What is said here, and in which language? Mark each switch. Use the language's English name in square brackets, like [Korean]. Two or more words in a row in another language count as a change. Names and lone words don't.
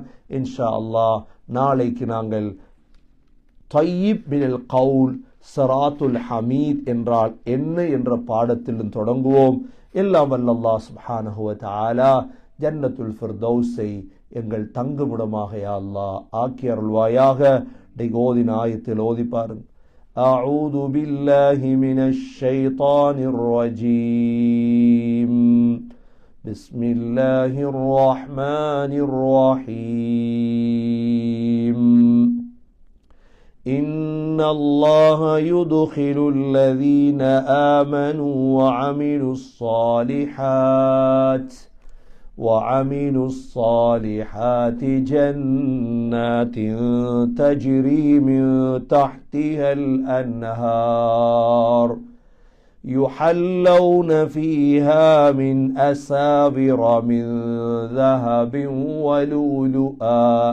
[Arabic] إن شاء الله [Tamil] நாளைக்கு நாங்கள் [Arabic] الطيب من القول صراط الحميد [Tamil] என்றால் என்ன என்ற பாடத்திலும் தொடங்குவோம். எல்லாம் வல்ல அல்லாஹ் [Arabic] سبحانه وتعالى جنة الفردوس [Tamil] எங்கள் தங்குமிடமாக யா அல்லாஹ் ஆக்கி அருள்வாயாக. ஓதின ஆயத்தில் ஓதி பாருங்க. [Arabic] أعوذ بالله من الشيطان الرجيم. بسم الله الرحمن الرحيم. إن الله يدخل الذين آمنوا وعملوا الصالحات جنات تجري من تحتها الأنهار يحلون فيها من أساور من ذهب ولؤلؤا